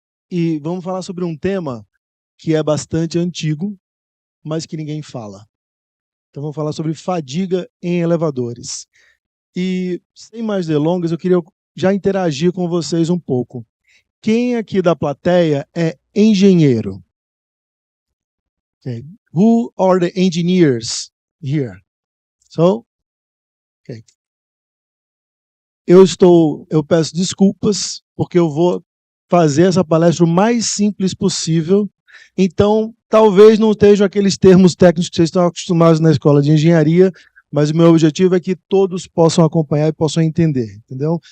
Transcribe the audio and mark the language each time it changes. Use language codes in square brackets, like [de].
[pt] E vamos falar sobre um tema que é bastante antigo, mas que ninguém fala. Então, vamos falar sobre fadiga em elevadores. E, sem mais delongas, eu queria já interagir com vocês um pouco. Quem aqui da plateia é engenheiro? [en] Okay. Who are the engineers here? So, okay. [pt] Eu peço desculpas, porque eu vou fazer essa palestra o mais simples possível. Então, talvez não estejam aqueles termos técnicos que vocês estão acostumados na escola de engenharia, mas o meu objetivo é que todos possam acompanhar e possam entender, entendeu?